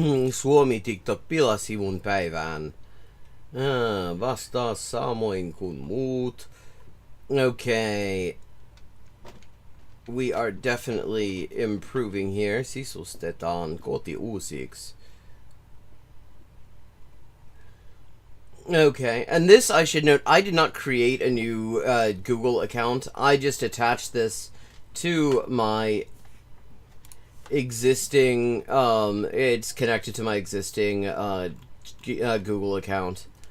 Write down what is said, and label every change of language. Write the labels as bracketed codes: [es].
[fi] Suomi TikTok pilasi mun päivään. Vastaa samoin kuin muut. [en] Okay. We are definitely improving here. [fi] Sisustetaan koti uusiksi. [en] Okay, and this I should note, I did not create a new Google account. I just attached this to my existing, it's connected to my existing Google account.